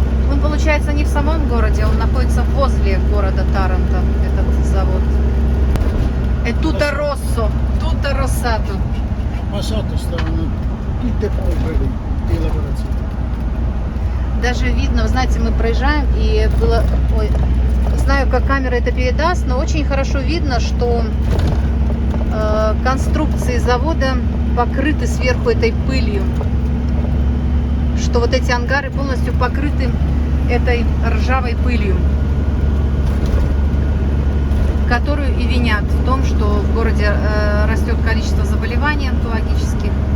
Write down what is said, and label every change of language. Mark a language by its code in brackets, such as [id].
[ru] Он, получается, не в самом городе, он находится возле города Таранто, этот завод. [it] È tutto rosso, tutto rossato. Ma sotto stavano tutte polveri di lavorazione. [ru] Даже видно, вы знаете, мы проезжаем, и было... Ой, не знаю, как камера это передаст, но очень хорошо видно, что конструкции завода покрыты сверху этой пылью. Что вот эти ангары полностью покрыты этой ржавой пылью, которую и винят в том, что в городе растет количество заболеваний онкологических.